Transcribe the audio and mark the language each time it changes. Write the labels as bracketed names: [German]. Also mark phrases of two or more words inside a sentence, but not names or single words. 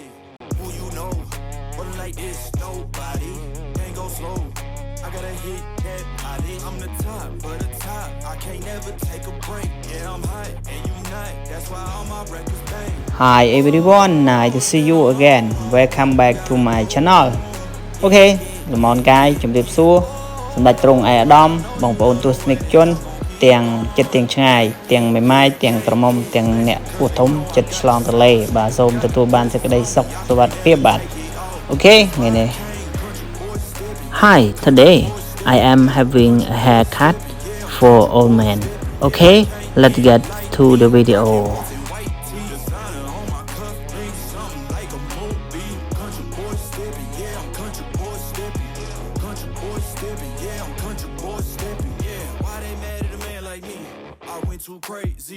[English] Who you know, but like this, nobody. Can't go slow, I gotta hit that body. I'm the top, for the top, I can't never take a break. Yeah, I'm hot, and you not, that's why all my records bang. Hi everyone, nice to see you again. Welcome back to my channel. [Khmer] Okay, ល្មនកាយជំរាបសួរសម្ដេចទ្រង់ឯកឧត្តមបងប្អូនទស្សនិកជនទាំងចិត្តទាំងឆ្ងាយទាំងមេម៉ាយទាំងក្រមុំទាំងអ្នកពោះធំចិត្តឆ្លងទន្លេបាទសូមទទួលបានសេចក្តីសុខសុវត្ថិភាពបាទអូខេថ្ងៃនេះ [English] Hi, today I am having a haircut for old man. Okay, let's get to the video. Too crazy.